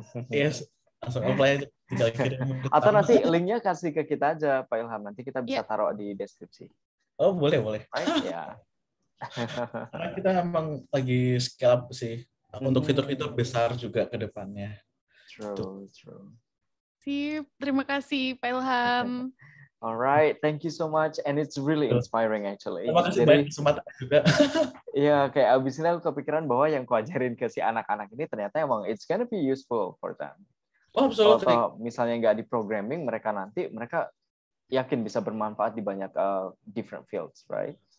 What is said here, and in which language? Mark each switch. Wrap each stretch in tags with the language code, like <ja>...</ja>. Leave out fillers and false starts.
<id>Yes, langsung apply, tinggal kirim. Atau nanti linknya kasih ke kita aja, Pak Ilham. Nanti kita bisa taruh di deskripsi. Oh, boleh.</id> <en>Right? Ya.</en> <id>Karena kita emang lagi scale up sih, untuk fitur-fitur besar juga ke depannya.</id> <en>True.</en> <id>Sip, terima kasih Pak Ilham.</id> <en>Alright, thank you so much, and it's really inspiring actually.</en> <id>Terima kasih banyak kesempatan juga. Iya, kayak abis ini aku kepikiran bahwa yang ku ajarin ke si anak-anak ini ternyata emang</id> <en>it's gonna be useful for them. Oh, absolutely.</en> <id>Kalau misalnya nggak di programming, mereka yakin bisa bermanfaat di banyak</id> <en>different fields,</en> <id>right?</id>